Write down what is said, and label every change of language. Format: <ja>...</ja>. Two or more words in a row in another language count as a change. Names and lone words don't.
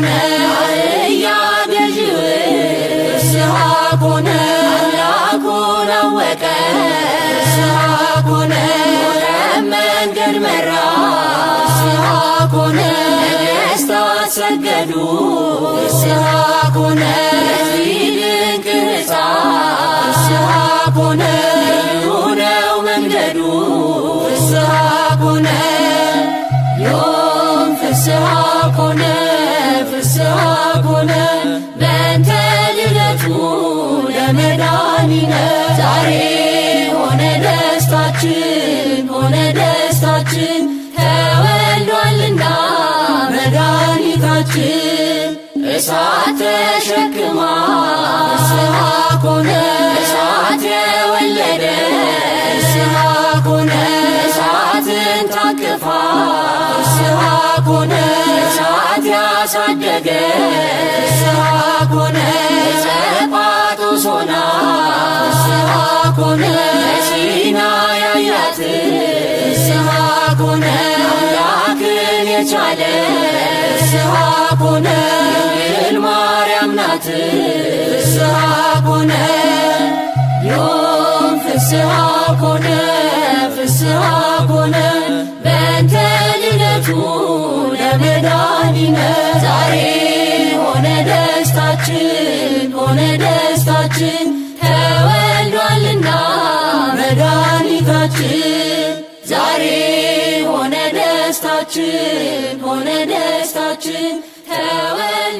<am>አህያ ገዢው</am> <gez>ፍስሐ ኮነ</gez> <am>አምላኩን አወቀ</am> <gez>ፍስሐ ኮነ</gez> <am>ወደ መንገድ መራ</am> <gez>ፍስሐ ኮነ</gez> <am>ነገሥታት ሰገዱ</am> <gez>ፍስሐ ኮነ</gez> <am>ለዚህ ድንቅ ሕፃን</am> <gez>ፍስሐ ኮነ</gez> <am>ልዩ ነው መንገዱ</am> <gez>ፍስሐ ኮነ ዮም ፍስሐ ኮነ ፍስሐ ኮነ በእንተ ልደቱ ለመድኃኒነ</gez> <am>ዛሬ ሆነ ደስታ ደስታችን ሆነ ደስታችን ተወልዷልና መድኃኒታችን። እሳት ተሸክማ</am> <gez>ፍስሐ ኮነ</gez> <am>እሳት የወለደ ፍስሐ ኮነ እሳትን ታቅፋ</am> <gez>ፍስሐ ኮነ</gez> <am>እሳት ያሳደገ</am> <gez>ፍስሐ ኮነ</gez> <am>ጸጳጦስ ሆና</am> <gez>ፍስሐ ኮነ</gez> <am>ሲና ያያት</am> <gez>ፍስሐ ኮነ</gez> <am>አምላክን የቻለ</am> <gez>ፍስሐ ኮነ</gez> <am>ድንግል ማርያም ናት</am> <gez>ፍስሐ ኮነ ዮም ፍስሐ ኮነ ፍስሐ ኮነ በእንተ ልደቱ ለመድኃኒነ</gez> <am>ዛሬ ሆነ ደስታችን ሆነ ደስታችን ተወልዷልና መድኃኒታችን። ዛሬ ሆነ ደስታችን ሆነ ደስታችን</am>